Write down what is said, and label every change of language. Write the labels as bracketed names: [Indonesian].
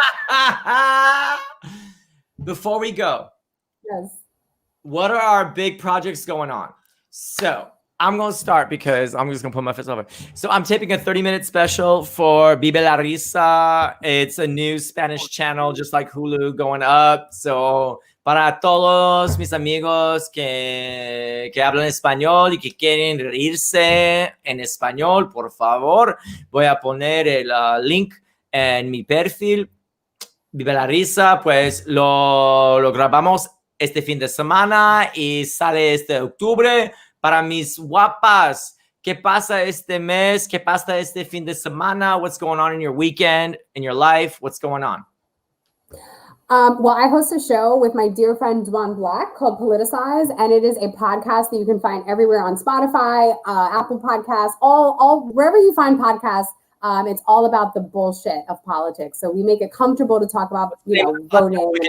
[English] nice. Before we go, yes, what are our big projects going on? So I'm going to start because I'm just going to put my fist over. So I'm taping a 30-minute special for Vive la Risa. It's a new Spanish channel, just like Hulu, going up. [Spanish] So para todos mis amigos que hablan español y que quieren reírse en español, por favor, voy a poner el link en mi perfil Vive la Risa, pues lo grabamos este fin de semana y sale este octubre. Para mis guapas, ¿qué pasa este mes? ¿Qué pasa este fin de semana? [English] What's going on in your weekend, in your life? What's going on? Well, I host a show with my dear friend Dwan Black called Politicize, and it is a podcast that you can find everywhere on Spotify, Apple Podcasts, all wherever you find podcasts. It's all about the bullshit of politics. So we make it comfortable to talk about, voting and all that.